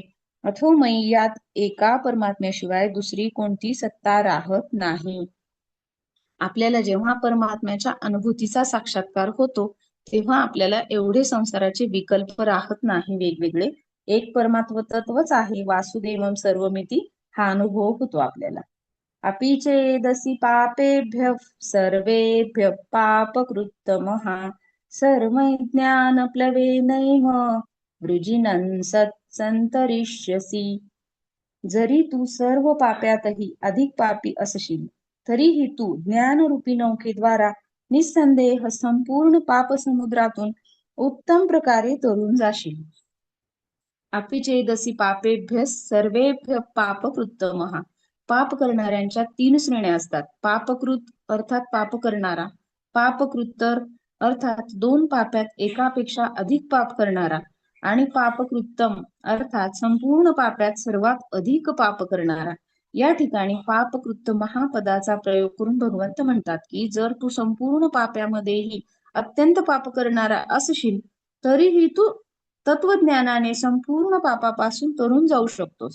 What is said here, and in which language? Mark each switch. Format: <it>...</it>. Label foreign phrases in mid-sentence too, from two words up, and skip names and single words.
<mr>अथोमयी यात एका परमात्म्याशिवाय दुसरी कोणती सत्ता राहत नाही. आपल्याला जेव्हा परमात्म्याच्या अनुभूतीचा साक्षात्कार होतो तेव्हा आपल्याला एवढे संसाराचे विकल्प राहत नाही वेगवेगळे. एक परमात्म तत्वच आहे,</mr> <sa>वासुदेवम सर्वमिती,</sa> <mr>हा अनुभव होतो आपल्याला.</mr> <sa>अपि चेदसि पापेभ्यः सर्वेभ्यः पापकृत्तमः सर्वज्ञानप्लवेनैव वृजिनं सत्संतरिष्यसि.</sa> <mr>जरी तू सर्व पाप्यातही अधिक पापी असशील तरीही तू ज्ञानरूपी नौकेद्वारा निसंदेह संपूर्ण पाप समुद्रातून उत्तम प्रकारे तरून जाशील.</mr> <sa>अपि चेदसि पापेभ्य सर्वेभ्य पापकृत्तमः.</sa> <mr>पाप करणाऱ्यांच्या 3 श्रेण्या असतात. पापकृत अर्थात पाप करणारा, पापकृत्तर अर्थात 2 पाप्यात एकापेक्षा अधिक पाप करणारा आणि पापकृत्तम अर्थात संपूर्ण पाप्यात सर्वात अधिक पाप करणारा. या ठिकाणी पापकृत्त महापदाचा प्रयोग करून भगवंत म्हणतात की जर तू संपूर्ण पाप्यामध्येही अत्यंत पाप करणारा असशील तरीही तू तत्वज्ञानाने संपूर्ण पापापासून तरून जाऊ शकतोस.</mr>